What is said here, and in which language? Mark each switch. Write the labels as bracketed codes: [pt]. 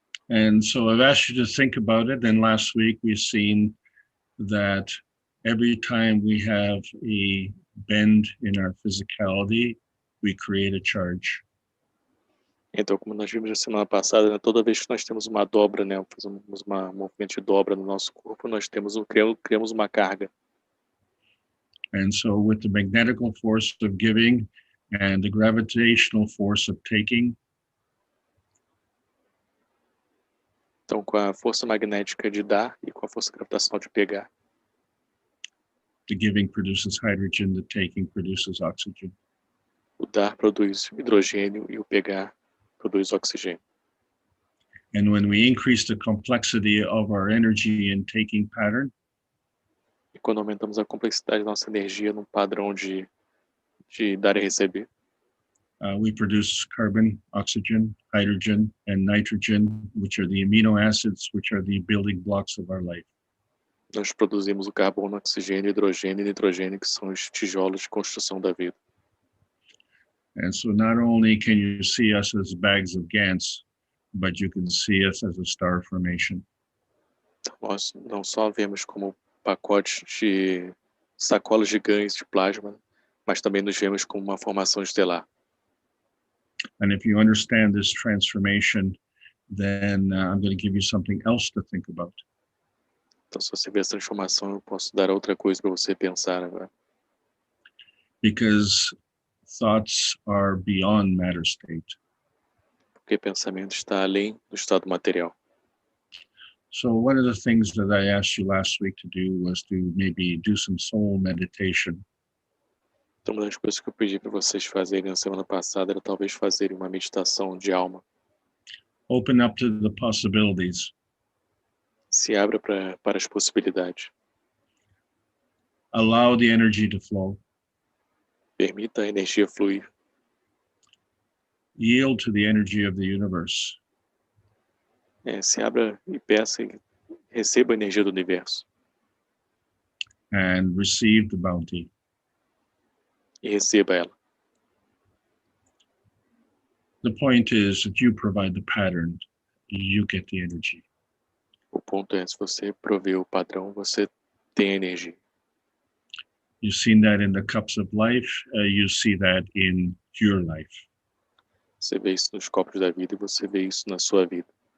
[en] And so I've asked you to think about it. And last week we've seen that every time we have a bend in our physicality, we create a charge. [pt] Então, como nós vimos na semana passada, né, toda vez que nós temos uma dobra, né, fazemos um movimento de dobra no nosso corpo, nós criamos uma carga. [en] And so with the magnetical force of giving and the gravitational force of taking, [pt] Então, com a força magnética de dar e com a força gravitacional de pegar, [en] the giving produces hydrogen, the taking produces oxygen. [pt] o dar produz hidrogênio e o pegar produz oxigênio. [en] And when we increase the complexity of our energy in taking pattern, [pt] E quando aumentamos a complexidade da nossa energia num padrão de dar e receber, [en] we produce carbon, oxygen, hydrogen, and nitrogen, which are the amino acids, which are the building blocks of our life. [pt] nós produzimos o carbono, oxigênio, hidrogênio e nitrogênio, que são os tijolos de construção da vida. [en] And so not only can you see us as bags of GANs, but you can see us as a star formation. [pt] Então, nós não só vemos como pacotes de sacolas gigantes de plasma, mas também nos vemos como uma formação estelar. [en] And if you understand this transformation, then I'm going to give you something else to think about. [pt] Então, se você vê essa transformação, eu posso dar outra coisa para você pensar agora. [en] Because thoughts are beyond matter state. [pt] Porque pensamento está além do estado material. [en] So one of the things that I asked you last week to do was to maybe do some soul meditation. [pt] Então, uma das coisas que eu pedi para vocês fazerem na semana passada era talvez fazerem uma meditação de alma. [en] Open up to the possibilities. [pt] Se abra para as possibilidades. [en] Allow the energy to flow. [pt] Permita a energia fluir. [en] Yield to the energy of the universe. [pt] Se abra e peça e receba a energia do universo. [en] And receive the bounty. [pt] E receba ela. [en] The point is that you provide the pattern, you get the energy. [pt] O ponto é, se você prover o padrão, você tem a energia. [en] You've seen that in the cups of life, you see that in your life. [pt] Você vê isso nos copos da vida e você vê isso na sua vida.